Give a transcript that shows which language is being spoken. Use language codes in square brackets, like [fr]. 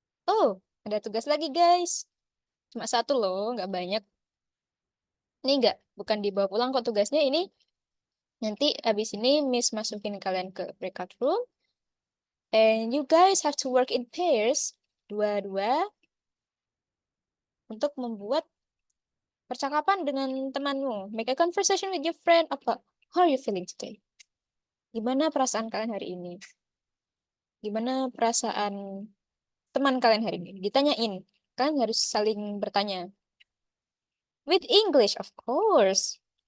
[id] Oh, ada tugas lagi guys. Cuma satu loh, nggak banyak. Ini nggak, bukan dibawa pulang kok tugasnya. Ini nanti abis ini Miss masukin kalian ke breakout room. [en] And you guys have to work in pairs. [id] Dua-dua. Untuk membuat percakapan dengan temanmu. [en] Make a conversation with your friend. Apa? How are you feeling today? [id] Gimana perasaan kalian hari ini? Gimana perasaan teman kalian hari ini? Ditanyain. Kalian harus saling bertanya. [en] With English, of course.